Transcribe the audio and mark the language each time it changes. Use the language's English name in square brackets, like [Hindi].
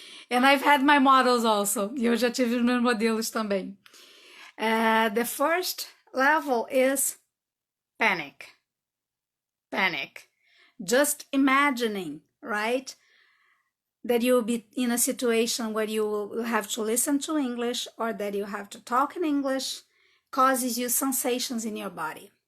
[English] And I've had my models also. [Portuguese] E eu já tive os meus modelos também. [English] The first level is panic. Panic. Just imagining, right? That you'll be in a situation where you will have to listen to English or that you have to talk in English causes you sensations in your body.